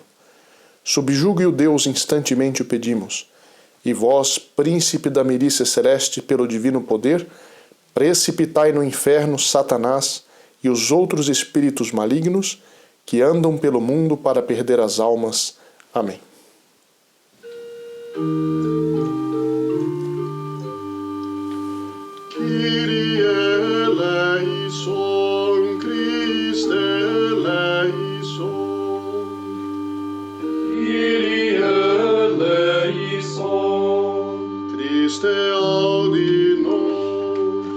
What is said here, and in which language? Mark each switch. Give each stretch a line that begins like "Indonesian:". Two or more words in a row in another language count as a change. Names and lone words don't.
Portuguese: Subjugue-o Deus, instantemente o pedimos. E vós, príncipe da milícia celeste, pelo divino poder, precipitai no inferno Satanás e os outros espíritos malignos que andam pelo mundo para perder as almas. Amém.
Greek: Kyrie eleison, Christe eleison. Kyrie eleison,
Latin: Christe audi nos.